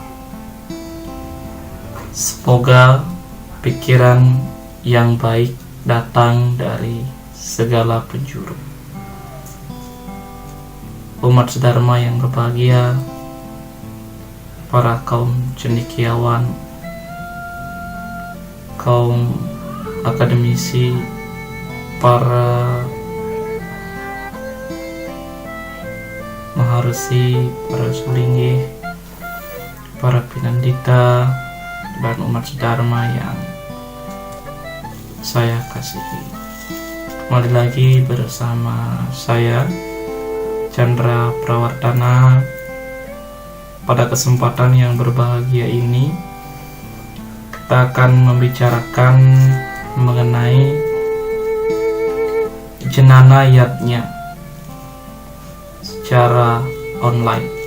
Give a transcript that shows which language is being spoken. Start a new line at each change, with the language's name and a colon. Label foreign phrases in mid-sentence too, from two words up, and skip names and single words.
Indonesian: Semoga pikiran yang baik datang dari segala penjuru. Umat sedharma yang berbahagia, para kaum cendekiawan, kaum akademisi, para maharesi, para sulinggih, para pinandita, dan umat sedharma yang saya kasihi. Kembali lagi bersama saya, Chandra Prawardana. Pada kesempatan yang berbahagia ini, kita akan membicarakan mengenai jenana yatnya secara online.